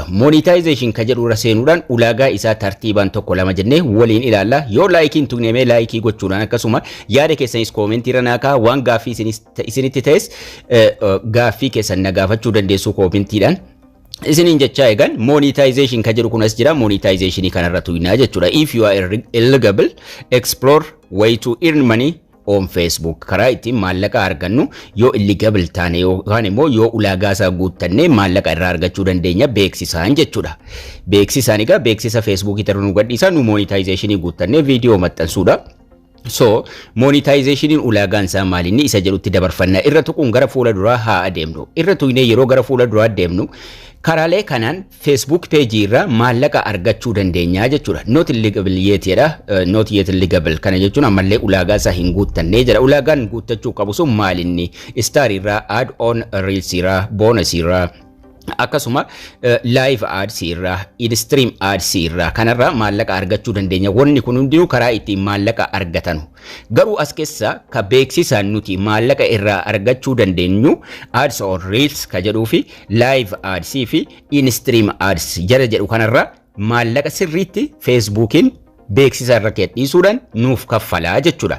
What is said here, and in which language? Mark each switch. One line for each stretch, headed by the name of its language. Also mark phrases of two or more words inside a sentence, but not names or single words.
Oromo: Monetization ka jedhu irra seenuudhaan ulaagaa isaa tartiibaan tokko lama jennee waliin ilaalla. Yoo laayikiin tuqnee laayikii gochuudhaan akkasuma yaada keessanis koomentii irra naakaa waan gaaffii isinitti ta'es gaaffii keessan na gaafachuu dandeessu koomentiidhaan. Isiniin jechaa eegan monetization ka jedhu kunas jira. Monetization kanarra tuqnaa jechuudha.
English: If you are eligible explore way to earn money on Facebook.
Oromo: Karaa ittiin maallaqa argannu yoo eligible taane yookaan immoo yoo ulaagaa isaa guuttanne maallaqa irraa argachuu dandeenya beeksisaan jechuudha. Beeksisaan egaa beeksisa Facebook irra nu gadhiisaa nu monetization guuttanne viidiyoo maxxansuudha. So monetization ulaagaan isaa maalinni isa jedhutti dabarfanna. Irra tuquun gara fuula duraa haa adeemnu. Irra tuqnee yeroo gara fuula duraa deemnu karaalee kanaan Facebook page irraa maallaqa argachuu dandeenya jechuudha.
English: Not illegal yet
Oromo: jedha.
English: Not yet illegal
Oromo: kana jechuun ammallee ulaagaa isaa hin guuttannee jira. Ulaagaan guuttachuu qabu sun maalinni star irraa
English: add on reels
Oromo: irraa bonus irraa akkasuma
English: live ads
Oromo: irraa
English: in-stream ads
Oromo: irraa kanarraa maallaqa argachuu dandeenya. Wanni kun hundinuu karaa ittiin maallaqa argatanu. Garuu as keessa ka beeksisaan nuti maallaqa irraa argachuu dandeenyu
English: ads on reels
Oromo: ka jedhuu fi
English: live ads
Oromo: fi
English: in-stream ads
Oromo: jara jedhu kanarraa maallaqa sirriitti Facebookiin beeksisa irra dhiisuudhaan nuuf kaffalaa jechuudha.